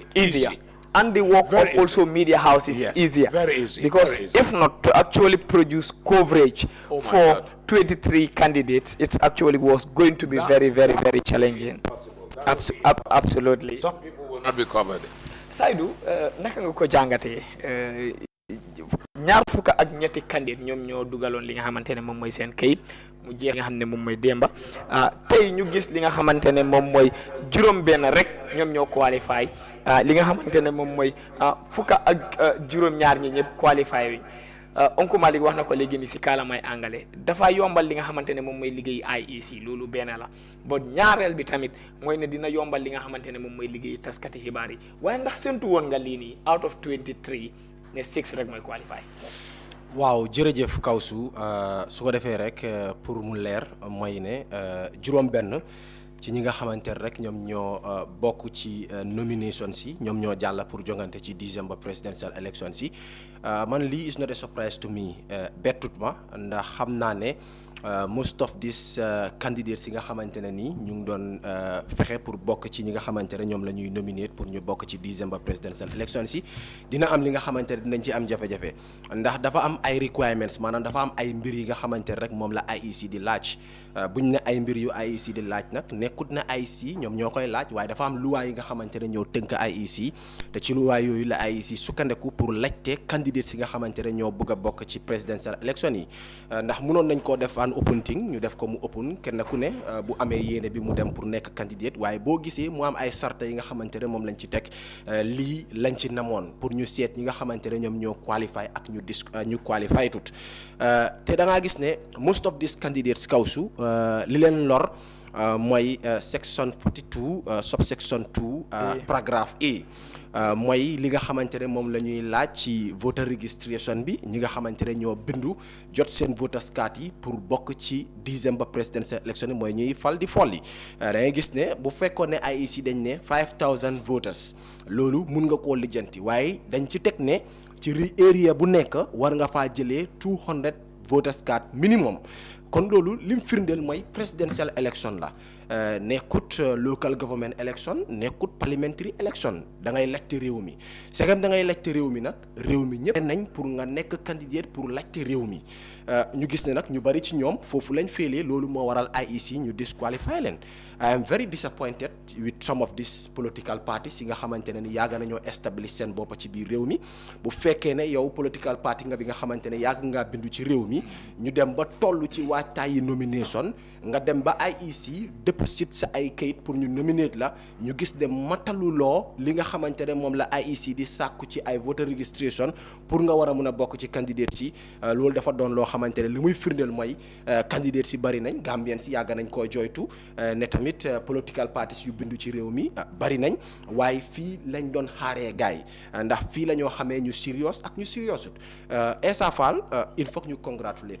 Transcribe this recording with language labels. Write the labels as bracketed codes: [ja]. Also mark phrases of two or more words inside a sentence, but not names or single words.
[en] Easier. easy. And the work Very of also easy. media houses Yes, easier. very easy, Because very easy. if not to actually produce coverage Oh my for God. 23 candidates, it actually was going to be very, very, very challenging. Absolutely. Some people will not be covered. [wo] Saidou naka nga ko jàngatee ñaar fukk ak ñetti candidat ñoom ñoo dugaloon li nga xamante ne moom mooy seen kayit mu jeex nga xam ne moom mooy démba tey ñu gis li nga xamante ne moom mooy juróom benn rek ñoom ñoo qualify li nga xamante ne moom mooy fukk ak juróom ñaar ñi ñëpp qualify wi Oncle Malick wax na ko léegi ni si kaalamay angale dafa yombal li nga xamante ne moom mooy liggéey IEC loolu benn la ba ñaareel bi tamit mooy ne dina yombal li nga xamante ne moom mooy liggéey taskati xibaar yi waaye ndax séntu woon nga lii nii [en] out of [wo] 23 ne 6 rek mooy qualify. waaw jërëjëf Kawsu su ko defee rek pour mu leer mooy ne juróom benn ci ñi nga xamante ne rek ñoom ñoo bokk ci nomination si ñoom ñoo jàll pour jongante ci [en] December presidential election [wo] si man lii [en] is not a surprise to me [wo] bettut ma ndax xam naa ne [en] most of these candidates [wo] yi nga xamante ne nii ñu ngi doon fexe pour bokk ci ñi nga xamante ne ñoom la ñuy nominate pour ñu bokk ci [en] December presidential election [wo] si dina am li nga xamante ne dinañ ci am jafe-jafe ndax dafa am ay requirements maanaam dafa am ay mbir yi nga xamante ne rek moom la IEC di laaj buñ ne ay mbir yu IEC di laaj nag nekkut na IEC ñoom ñoo koy laaj waaye dafa am luwaay yi nga xamante ne ñoo tënk IEC te ci luwaay yooyu la IEC sukkandeku pour laajte candidates yi nga xamante ne ñoo bëgg a bokk ci [en] presidential election [wo] yi ndax mënoon nañ koo def [en] an open thing [wo] ñu def ko mu open kenn ku ne bu amee yéene bi mu dem pour nekk candidate waaye boo gisee mu am ay sarta yi nga xamante ne moom lañ ci teg lii lañ ci namoon pour ñu seet ñi nga xamante ne ñoom ñoo qualify ak ñu qualify tut te da ngaa gis ne [en] most of these candidates [wo] Kawsu li leen lor mooy [en] section 42 subsection 2 [wo] paragraphe A mooy li nga xamante ne moom la ñuy laaj ci [en] voter registration [wo] bi ñi nga xamante ne ñoo bindu jot seen [en] voters card [wo] yi pour bokk ci [en] December presidential election [wo] yi mooy ñuy fal di folli da ngay gis ne bu fekkoon ne IEC dañ ne 5000 voters loolu mun nga koo lijjanti waaye dañ ci teg ne ci area bu nekk war nga faa jëlee 200 [en] voters card [wo] minimum kon loolu lim firndeel mooy [en] presidential election [wo] la nekkut [en] local government election [wo] nekkut [en] parliamentary election [wo] da ngay laajte réew mi segam da ngay laajte réew mi nag réew mi ñëpp nañ pour nga nekk candidate pour laajte réew mi ñu gis ne nag ñu bari ci ñoom foofu lañ félee loolu moo waral IEC ñu disqualify leen [en] I am very disappointed with some of these political parties [wo] yi nga xamante ne ni yàgg nañoo establish seen bopp ci biir réew mi bu fekkee ne yow [en] political party [wo] nga bi nga xamante ne yàgg ngaa bindu ci réew mi ñu dem ba toll ci waajtaayi nomination nga dem ba IEC déposit sa ay kayit pour ñu nominate la ñu gis ne mataluloo li nga xamante ne moom la IEC di sàkku ci ay [en] voter registration [wo] pour nga war a mun a bokk ci candidate si loolu dafa doon loo xamante ne li muy firndeel mooy candidate si bari nañ Gambien si yàgg nañ koo joytu ne tamit [en] political parties [wo] yu bindu ci réew mi bari nañ waaye fii lañ doon xaaree gaay ndax fii la ñoo xamee ñu serious ak ñu seriousut Essa Faal [fr] il faut que [wo] ñu congratulate